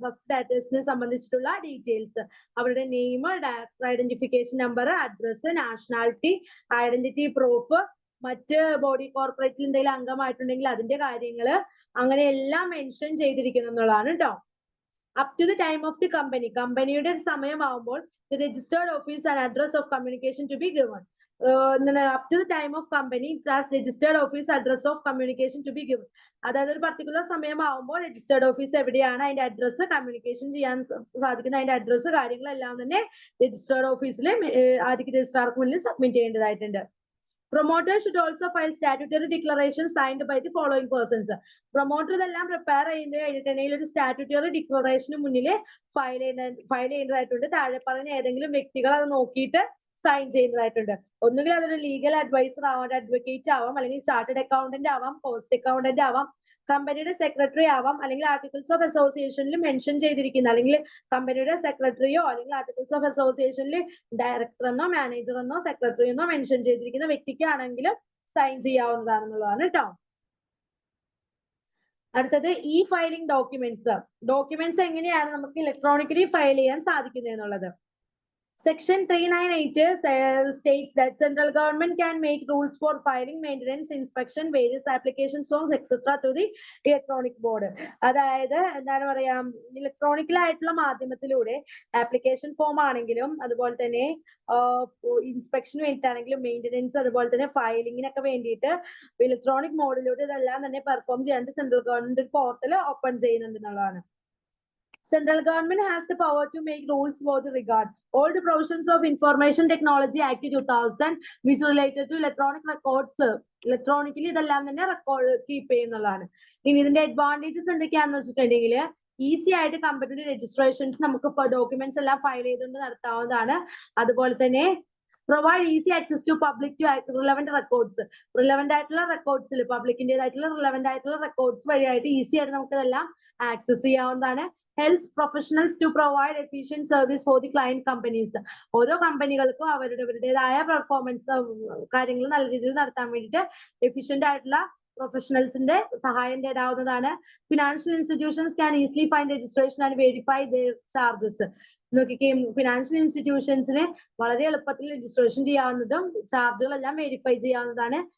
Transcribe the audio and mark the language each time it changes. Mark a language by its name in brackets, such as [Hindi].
[Malayalam] First ഡയറക്ടേഴ്സിനെ സംബന്ധിച്ചിട്ടുള്ള details, അവരുടെ name, director identification number, address, nationality, identity proof, മറ്റ് body കോർപ്പറേറ്റിൽ എന്തെങ്കിലും അംഗമായിട്ടുണ്ടെങ്കിൽ അതിന്റെ കാര്യങ്ങള്, അങ്ങനെ എല്ലാം മെൻഷൻ ചെയ്തിരിക്കണം എന്നുള്ളതാണ് കേട്ടോ. [English] Up to the time of the company, [Malayalam] കമ്പനിയുടെ സമയമാകുമ്പോൾ [English] the registered office and address of communication to be given. Up to the time of company, as registered office, address of communication to be given. [Malayalam] അതായത് ഒരു particular സമയമാകുമ്പോൾ registered office എവിടെയാണ്, അതിന്റെ address, communication ചെയ്യാൻ സാധിക്കുന്ന അതിന്റെ അഡ്രസ്സ്, കാര്യങ്ങളെല്ലാം തന്നെ രജിസ്റ്റേർഡ് ഓഫീസിലെ രജിസ്ട്രാർക്ക് മുന്നിൽ സബ്മിറ്റ് ചെയ്യേണ്ടതായിട്ടുണ്ട്. [English] Promoter should also file statutory declaration signed by the following persons. [Malayalam] Promoter ഇതെല്ലാം പ്രിപ്പയർ ചെയ്യുന്നത് കഴിഞ്ഞിട്ടുണ്ടെങ്കിൽ ഒരു സ്റ്റാറ്റ്യൂട്ടറി ഡിക്ലറേഷന് മുന്നിൽ ഫയൽ ചെയ്യേണ്ടതായിട്ടുണ്ട്. താഴെ പറയുന്ന ഏതെങ്കിലും വ്യക്തികൾ അത് നോക്കിയിട്ട് സൈൻ ചെയ്യുന്നതായിട്ടുണ്ട്. ഒന്നുകിൽ അതൊരു ലീഗൽ അഡ്വൈസർ ആവാം, അഡ്വക്കേറ്റ് ആവാം, അല്ലെങ്കിൽ ചാർട്ടേഡ് അക്കൗണ്ടന്റ് ആവാം, കോസ്റ്റ് അക്കൗണ്ടന്റ് ആവാം, കമ്പനിയുടെ സെക്രട്ടറി ആവാം, അല്ലെങ്കിൽ ആർട്ടിക്കിൾസ് ഓഫ് അസോസിയേഷനിൽ മെൻഷൻ ചെയ്തിരിക്കുന്ന, അല്ലെങ്കിൽ കമ്പനിയുടെ സെക്രട്ടറിയോ അല്ലെങ്കിൽ ആർട്ടിക്കിൾസ് ഓഫ് അസോസിയേഷനിൽ ഡയറക്ടർ എന്നോ മാനേജർ എന്നോ സെക്രട്ടറി എന്നോ മെൻഷൻ ചെയ്തിരിക്കുന്ന വ്യക്തിക്കാണെങ്കിലും സൈൻ ചെയ്യാവുന്നതാണെന്നുള്ളതാണ് കേട്ടോ. അടുത്തത് ഇ ഫയലിംഗ് ഡോക്യുമെന്റ്സ് എങ്ങനെയാണ് നമുക്ക് ഇലക്ട്രോണിക്കലി ഫയൽ ചെയ്യാൻ സാധിക്കുന്നത് എന്നുള്ളത്. [English] Section 398 states that central government can make rules for filing, maintenance, inspection, various application forms, etc. through the electronic board. [Malayalam] അതായത് എന്താണ് പറയാ, ഇലക്ട്രോണിക്കലായിട്ടുള്ള മാധ്യമത്തിലൂടെ ആപ്ലിക്കേഷൻ ഫോം ആണെങ്കിലും അതുപോലെ തന്നെ ഇൻസ്പെക്ഷന് വേണ്ടിയിട്ടാണെങ്കിലും മെയിൻ്റനൻസ് അതുപോലെ തന്നെ ഫയലിങ്ങിനൊക്കെ വേണ്ടിയിട്ട് ഇലക്ട്രോണിക് മോഡിലൂടെ ഇതെല്ലാം തന്നെ പെർഫോം ചെയ്യാണ്ട് സെൻട്രൽ ഗവൺമെന്റ് പോർട്ടൽ ഓപ്പൺ ചെയ്യുന്നുണ്ട് എന്നുള്ളതാണ്. [English] Central government has the power to make rules for the regard. All the provisions of Information Technology Act 2000 which related to electronic records, electronically [Malayalam] ഇതെല്ലാം തന്നെ റെക്കോർഡ് കീപ്പ് ചെയ്യുന്നതാണ്. ഇനി ഇതിന്റെ advantages എന്തൊക്കെയാണെന്ന് വെച്ചിട്ടുണ്ടെങ്കിൽ easy ആയിട്ട് കമ്പനിയുടെ രജിസ്ട്രേഷൻസ് നമുക്ക് ഡോക്യുമെന്റ്സ് എല്ലാം ഫയൽ ചെയ്തുകൊണ്ട് നടത്താവുന്നതാണ്. അതുപോലെ തന്നെ [English] provide easy access to public to relevant records. [Malayalam] Relevant ആയിട്ടുള്ള റെക്കോർഡ്സിൽ പബ്ലിക്കിന്റേതായിട്ടുള്ള റിലവന്റ് ആയിട്ടുള്ള റെക്കോർഡ്സ് വഴിയായിട്ട് ഈസി ആയിട്ട് നമുക്ക് ഇതെല്ലാം ആക്സസ് ചെയ്യാവുന്നതാണ്. [English] Helps professionals to provide efficient service for the client companies. [Malayalam] ഓരോ കമ്പനികൾക്കും അവരുടേതായ പെർഫോമൻസ് കാര്യങ്ങൾ നല്ല രീതിയിൽ നടത്താൻ വേണ്ടിയിട്ട് എഫിഷ്യന്റ് ആയിട്ടുള്ള പ്രൊഫഷണൽസിന്റെ സഹായം തേടാവുന്നതാണ്. [English] Financial institutions can easily find registration and verify their charges. [Malayalam] നോക്കിക്കേ, ഫിനാൻഷ്യൽ ഇൻസ്റ്റിറ്റ്യൂഷൻസിന് വളരെ എളുപ്പത്തിൽ രജിസ്ട്രേഷൻ ചെയ്യാവുന്നതും ചാർജുകളെല്ലാം വെരിഫൈ ചെയ്യാവുന്നതാണ്.